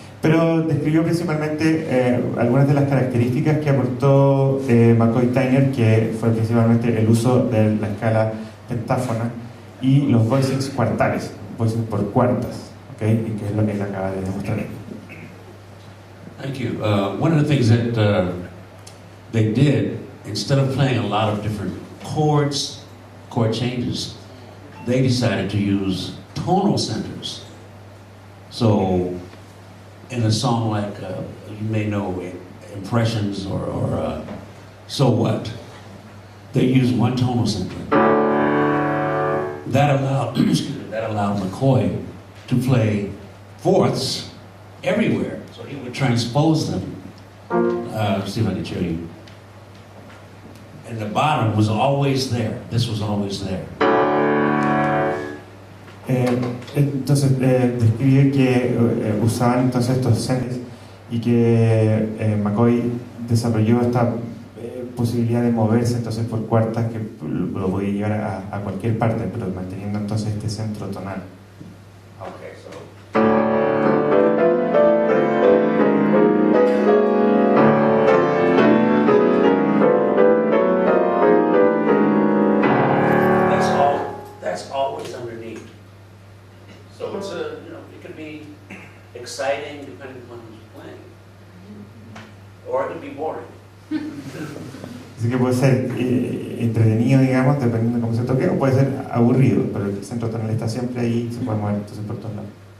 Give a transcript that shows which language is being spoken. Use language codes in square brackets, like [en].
[es] Pero describió principalmente algunas de las características que aportó McCoy Tyner, que fue principalmente el uso de la escala pentáfona y los voicings cuartales, voicings por cuartas, ¿okay? Y que es lo que él acaba de demostrar. [en] Thank you. One of the things that they did, instead of playing a lot of different chord changes, they decided to use tonal centers. So, in a song like, you may know Impressions or So What, they used one tonal center. That allowed McCoy to play fourths everywhere. So he would transpose them. See if I can show you. And the bottom was always there. This was always there. [es] Entonces describe que usaban entonces estos centros y que McCoy desarrolló esta posibilidad de moverse entonces por cuartas que lo podía llevar a cualquier parte, pero manteniendo entonces este centro tonal. [en] Okay, so. That's always underneath. So it's it can be exciting depending upon who's playing, or it can be boring. [es] Así que puede ser entretenido, digamos, dependiendo de cómo se toque, o puede ser aburrido, pero el centro tonal está siempre ahí, se puede mover entonces por todos lados.